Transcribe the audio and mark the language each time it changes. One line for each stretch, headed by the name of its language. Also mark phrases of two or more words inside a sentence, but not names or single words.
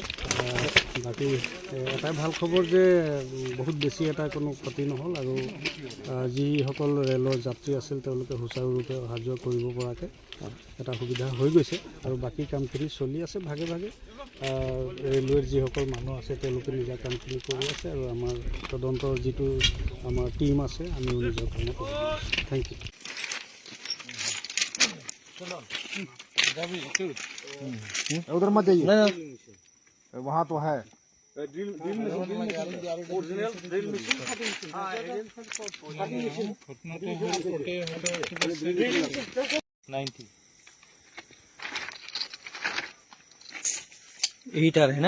Assamese: বাকী এটাই ভাল খবৰ যে বহুত বেছি এটা কোনো ক্ষতি নহ'ল, আৰু যিসকল ৰেলৰ যাত্ৰী আছিল তেওঁলোকে সুচাৰুৰূপে অহা যোৱা কৰিব পৰাকৈ এটা সুবিধা হৈ গৈছে, আৰু বাকী কামখিনি চলি আছে ভাগে ভাগে। ৰেলৱেৰ যিসকল মানুহ আছে তেওঁলোকে নিজা কামখিনি কৰি আছে, আৰু আমাৰ তদন্তৰ যিটো আমাৰ টিম আছে আমিও নিজৰ কামত কৰি আছোঁ।
English: Thank you.
Hindi: उधर मत जाइए, वहाँ तो है ड्रिल हीटर है ना,